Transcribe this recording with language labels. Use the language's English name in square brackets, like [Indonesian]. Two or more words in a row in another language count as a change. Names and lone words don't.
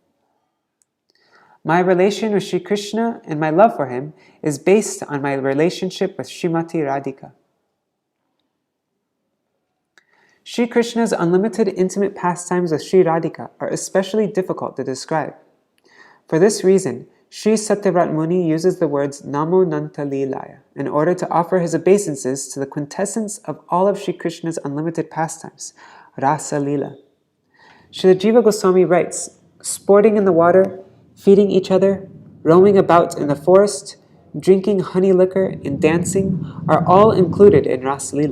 [English] My relation with Shri Krishna and my love for him is based on my relationship with Śrīmatī Rādhikā. Shri Krishna's unlimited intimate pastimes with Shri Radhika are especially difficult to describe. For this reason, Sri Satyavrat Muni uses the words [Sanskrit] नमो नन्त लीलाय [English] in order to offer his obeisances to the quintessence of all of Shri Krishna's unlimited pastimes, rasa lila. Srila Jiva Goswami writes, sporting in the water, feeding each other, roaming about in the forest, drinking honey liquor, and dancing are all included in Rasa Lila.